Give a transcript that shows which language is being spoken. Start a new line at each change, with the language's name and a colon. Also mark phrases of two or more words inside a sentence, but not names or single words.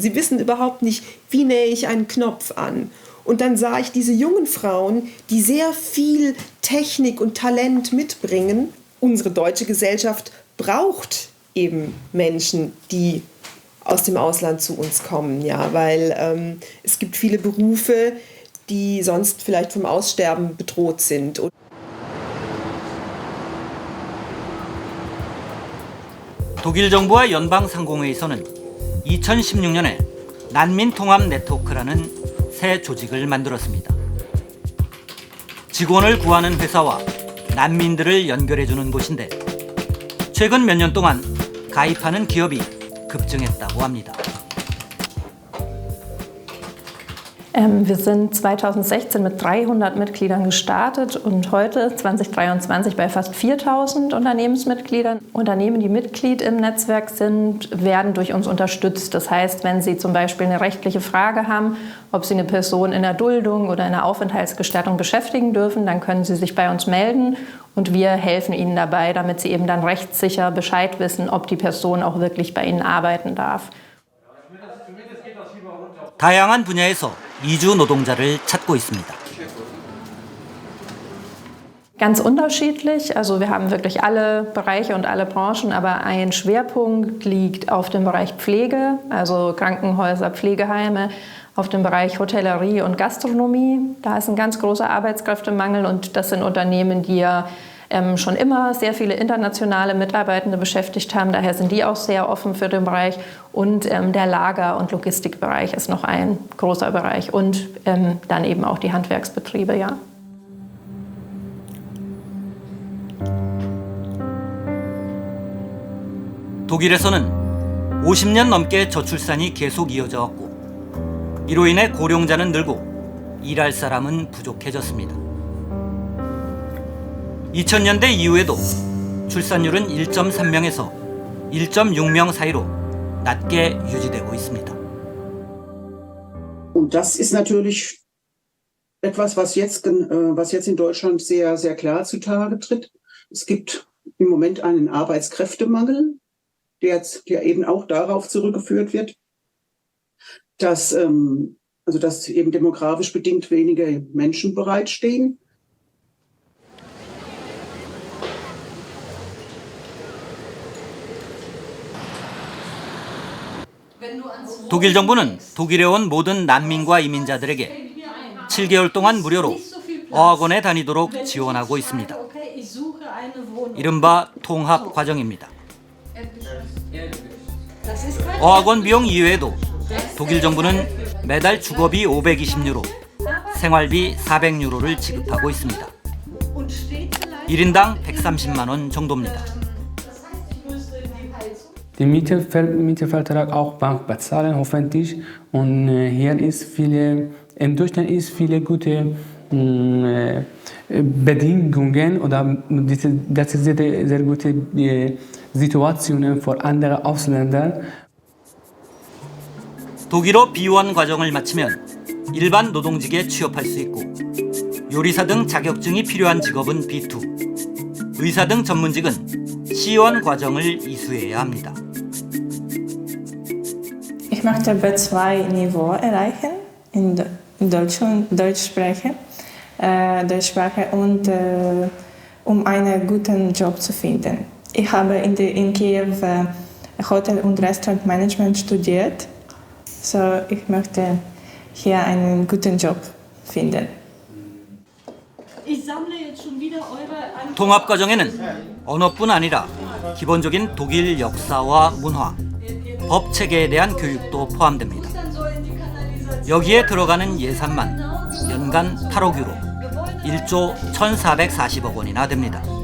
German: Sie wissen überhaupt nicht, wie nähe ich einen Knopf an. Und dann sah ich diese jungen Frauen, die sehr viel Technik und Talent mitbringen. Unsere deutsche Gesellschaft braucht eben Menschen, die aus dem Ausland zu uns kommen, ja, weil es gibt viele Berufe, die sonst vielleicht vom Aussterben bedroht sind.
Korean: 독일 정부와 연방상공회에서는 2016년에 난민 통합 네트워크라는 새 조직을 만들었습니다. 직원을 구하는 회사와 난민들을 연결해주는 곳인데 최근 몇 년 동안 가입하는 기업이 급증했다고 합니다.
German: Wir sind 2016 mit 300 Mitgliedern gestartet und heute 2023 bei fast 4000 Unternehmensmitgliedern. Unternehmen, die Mitglied im Netzwerk sind, werden durch uns unterstützt. Das heißt, wenn Sie zum Beispiel eine rechtliche Frage haben, ob Sie eine Person in der Duldung oder in der Aufenthaltsgestattung beschäftigen dürfen, dann können Sie sich bei uns melden und wir helfen Ihnen dabei, damit Sie eben dann rechtssicher Bescheid wissen, ob die Person auch wirklich bei Ihnen arbeiten darf.
Korean: 다양한 분야에서 이주 노동자를 찾고 있습니다.
German: Ganz unterschiedlich, also wir haben wirklich alle Bereiche und alle Branchen, aber ein Schwerpunkt liegt auf dem Bereich Pflege, also Krankenhäuser, Pflegeheime, auf dem Bereich Hotellerie und Gastronomie. Da ist ein ganz großer Arbeitskräftemangel und das sind Unternehmen, die ja schon immer sehr viele internationale Mitarbeitende beschäftigt haben. Daher sind die auch sehr offen für den Bereich. Und der Lager- und Logistikbereich ist noch ein großer Bereich. Und dann eben auch die Handwerksbetriebe, ja.
Korean: 독일에서는 50년 넘게 저출산이 계속 이어져 왔고 이로 인해 고령자는 늘고 일할 사람은 부족해졌습니다. 2000년대 이후에도 출산율은 1.3명에서 1.6명 사이로 낮게 유지되고 있습니다.
German: Und das ist natürlich etwas, was jetzt in Deutschland sehr, sehr klar zutage tritt. Es gibt im Moment einen Arbeitskräftemangel, der eben auch darauf zurückgeführt wird, dass eben demografisch bedingt weniger Menschen bereitstehen.
Korean: 독일 정부는 독일에 온 모든 난민과 이민자들에게 7개월 동안 무료로 어학원에 다니도록 지원하고 있습니다. 이른바 통합 과정입니다. 어학원 비용 이외에도 독일 정부는 매달 주거비 520유로, 생활비 400유로를 지급하고 있습니다. 1인당 130만 원 정도입니다.
German: Die Mietvertrag auch Bank bezahlen hoffentlich und hier ist im Durchschnitt ist viele gute Bedingungen oder das ist sehr gute Situationen für andere Ausländer.
Korean: 독일어 B1 과정을 마치면 일반 노동직에 취업할 수 있고 요리사 등 자격증이 필요한 직업은 B2, 의사 등 전문직은 C1 과정을 이수해야 합니다.
German: Ich möchte B2-Niveau erreichen in Deutsch sprechen und um einen guten Job zu finden. Ich habe in Kiew Hotel- und Restaurantmanagement studiert, so ich möchte hier einen guten Job finden. Ich sammle jetzt schon wieder eure
Korean: 통합 과정에는 언어뿐 아니라 기본적인 독일 역사와 문화, 법 체계에 대한 교육도 포함됩니다. 여기에 들어가는 예산만 연간 8억 유로, 1조 1,440억 원이나 됩니다.